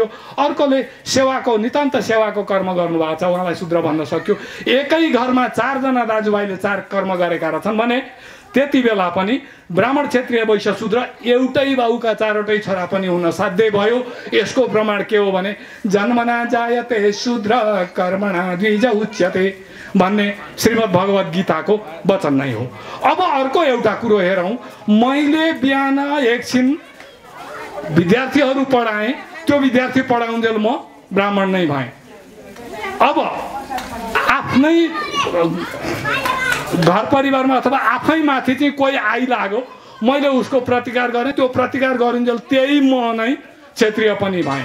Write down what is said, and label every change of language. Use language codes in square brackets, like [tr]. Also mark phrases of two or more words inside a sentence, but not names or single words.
[ne] अर्कोले सेवाको नितान्त सेवाको कर्म गर्नुभएको छ, उहाँलाई शूद्र भन्न सक्यो। एकै घरमा चारजना दाजुभाइले चार कर्म गरेका रहेछन् भने त्यति बेला पनि ब्राह्मण क्षत्रिय वैश्य शूद्र एउटै बाउका चारवटै छोरा पनि हुन साध्य भयो। यसको प्रमाण के हो भने [sa] जन्मना जायते शूद्र कर्मणा द्विज उच्यते [ne] भन्ने श्रीमद् भगवत गीताको वचन नै हो। अब अर्को एउटा कुरो हेरौँ, मैले बिहान एकछिन विद्यार्थीहरू पढाएँ, त्यो विद्यार्थी पढाउन्जेल म ब्राह्मण नै भएँ। अब आफ्नै घर परिवारमा अथवा आफै माथि चाहिँ कोही आइलाग्यो, मैले उसको प्रतिकार गरेँ, त्यो प्रतिकार गरिन्जेल त्यही म नै क्षत्रिय पनि भएँ।